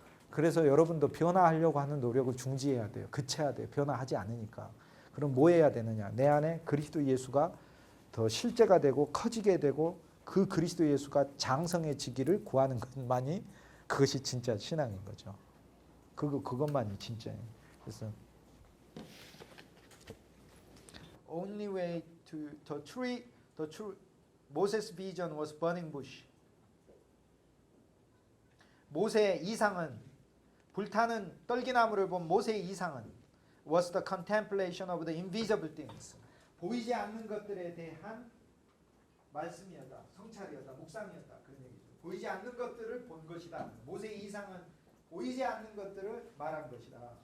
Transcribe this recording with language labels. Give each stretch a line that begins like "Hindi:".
Korean: 그래서 여러분도 변화하려고 하는 노력을 중지해야 돼요. 그쳐야 돼요. 변화하지 않으니까. 그럼 뭐 해야 되느냐? 내 안에 그리스도 예수가 더 실제가 되고 커지게 되고 그 그리스도 예수가 장성해지기를 구하는 것만이 그것이 진짜 신앙인 거죠. 그것만이 진짜예요.
English: 그래서 only way to the true Moses' vision was burning bush.
Korean: 모세의 이상은 불타는 떨기나무를 본 모세의 이상은
English: was the contemplation of the invisible things.
Korean: 보이지 않는 것들에 대한 말씀이었다. 성찰이었다. 묵상이었다. 그런 얘기죠. 보이지 않는 것들을 본 것이다. 모세의 이상은 보이지 않는 것들을 말한 것이다.